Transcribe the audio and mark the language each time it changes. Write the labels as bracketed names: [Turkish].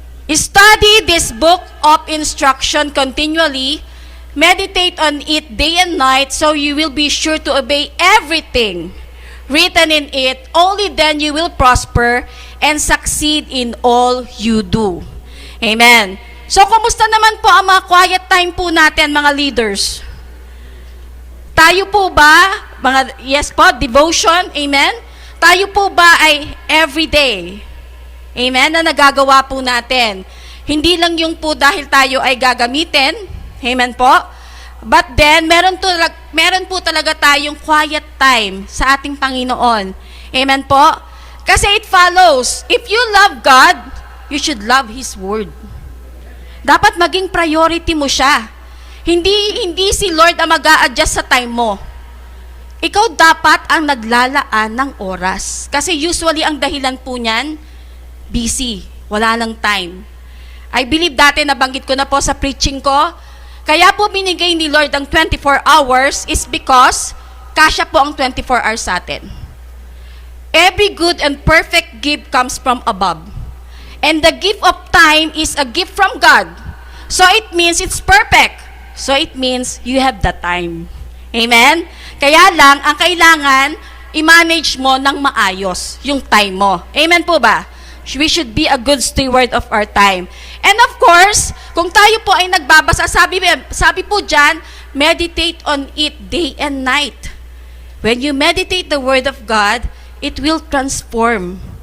[English] Study this book of instruction continually, meditate on it day and night, so you will be sure to obey everything written in it. Only then you will prosper and succeed in all you do. Amen. [Filipino] So, kumusta naman po ang mga quiet time po natin, mga leaders? Tayo po ba, yes po, devotion, amen? Tayo po ba ay everyday? Amen? Na nagagawa po natin. Hindi lang yung po dahil tayo ay gagamitin, amen po? [English] But then, [Filipino] meron po talaga tayong quiet time sa ating Panginoon. Amen po? [English] Kasi it follows, if you love God, you should love His Word. [Filipino] Dapat maging priority mo siya. Hindi si Lord ang mag-a-adjust sa time mo. Ikaw dapat ang naglalaan ng oras. Kasi usually ang dahilan po niyan, busy. Wala lang time. [English] I believe [Filipino] dati nabanggit ko na po sa preaching ko, kaya po binigay ni Lord ang 24 hours is because kasya po ang 24 hours sa atin. [English] Every good and perfect gift comes from above. And the gift of time is a gift from God. So it means it's perfect. So it means you have the time. Amen? [Filipino] Kaya lang, ang kailangan, i-manage mo ng maayos yung time mo. Amen po ba? [English] We should be a good steward of our time. [Filipino] And of course, kung tayo po ay nagbabasa, sabi po dyan, [English] meditate on it day and night. When you meditate the Word of God, it will transform.